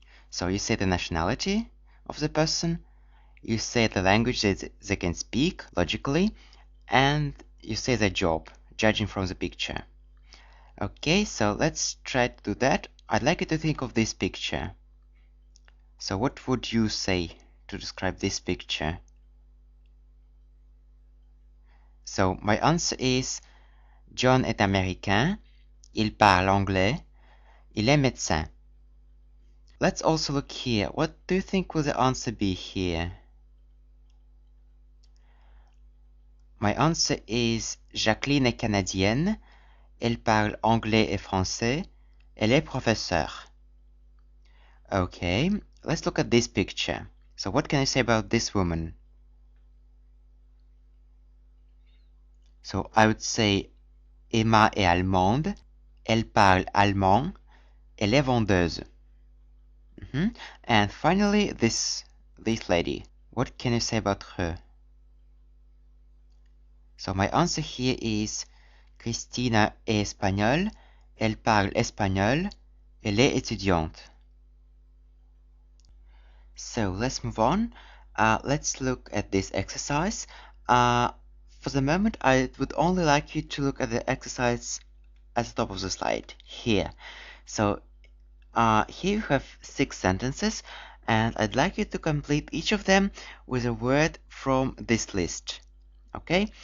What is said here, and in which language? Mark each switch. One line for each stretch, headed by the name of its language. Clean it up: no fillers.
English: So you say the nationality of the person, you say the language that they can speak logically, and you say the job, judging from the picture. Okay, so let's try to do that. I'd like you to think of this picture. So what would you say to describe this picture? So my answer is
French: John est américain, il parle anglais, il est médecin.
English: Let's also look here. What do you think will the answer be here? My answer is
French: Jacqueline est canadienne, elle parle anglais et français, elle est professeure.
English: Okay, let's look at this picture. So what can I say about this woman? So I would say
French: Emma est allemande, elle parle allemand, elle est vendeuse.
English: And finally, this lady. What can you say about her? So my answer here is
French: Cristina est espagnole, elle parle espagnol, elle est étudiante.
English: So let's move on. Let's look at this exercise. For the moment, I would only like you to look at the exercise at the top of the slide, here. So here you have 6 sentences, and I'd like you to complete each of them with a word from this list. Okay?